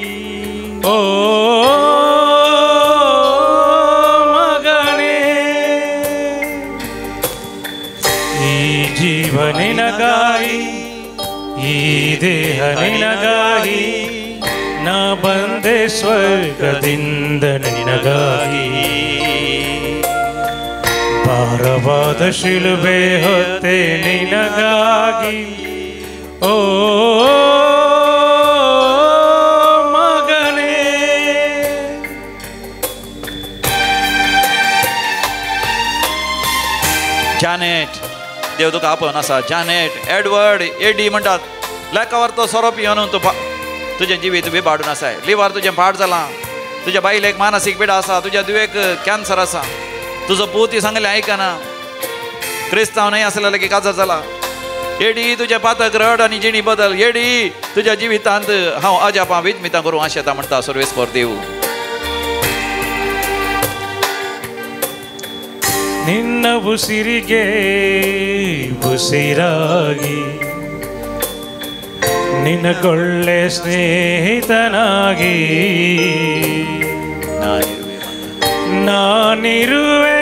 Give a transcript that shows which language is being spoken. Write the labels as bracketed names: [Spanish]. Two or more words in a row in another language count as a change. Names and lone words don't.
[Kannada] ಓ ಮಗನೇ, ಈ ಜೀವ ನಿನಗಾಗಿ, ಈ ದೇಹ ನಿನಗಾಗಿ, ನಾ ಬಂದೆ ಸ್ವರ್ಗದಿಂದ ನಿನಗಾಗಿ. ಭಾರವಾದ ಶಿಲುಬೆ ಹೊತ್ತೆ ನಿನಗಾಗಿ. ಓ ಮಗನೇ, [Konkani] जानेट देव तुका आपोवन आसा. जानेट, एडवर्ड, एडी म्हणटात. लेकावर तो सोरो पियोन तुजें जिवीत विबाडून आसाय. लिव्हर तुजें पाड जालां. तुज्या बायलेक मानसीक पिडा आसा. तुज्या दुयेक कॅन्सर आसा. तुजो पूती सांगलें आयकना. क्रिस्तांव न्हय आसलें लेगीत काजार जाला. एडी तुजें पातक रड आनी जिणी बदल. एडी तुज्या जिवितांत हांव अजापां विजमितां करूं आशेता म्हणटा सर्वेस्पर देव. [Kannada] ನಿನ್ನ ಉಸಿರಿಗೆ ಉಸಿರಾಗಿ, ನಿನಗೊಳ್ಳೆ ಸ್ನೇಹಿತನಾಗಿ ನಾನಿರುವೆ.